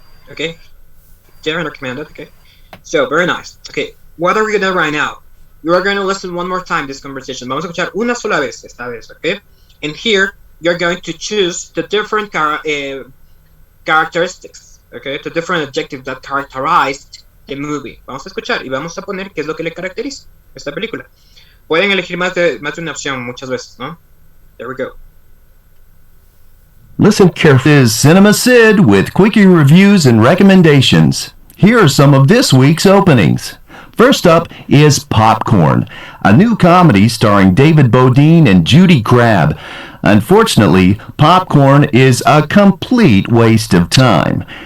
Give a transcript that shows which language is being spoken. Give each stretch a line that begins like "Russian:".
English: Okay, Darren recommended, okay. So, very nice. Okay, what are we gonna do right now? You are going to listen one more time this conversation.
Spanish: Vamos a escuchar una sola vez esta vez,
English: okay? And here, you're going to choose the different characteristics, okay? The different adjectives that characterized the movie.
Spanish: Vamos a escuchar y vamos a poner qué es lo que le caracteriza esta película. Pueden elegir más de una opción muchas veces, ¿no?
English: There we go. Listen carefully. This is Cinema Sid with quickie reviews and recommendations. Here are some of this week's openings. First up is Popcorn, a new comedy starring David Bodine and Judy Crabb. Unfortunately, Popcorn is a complete waste of time.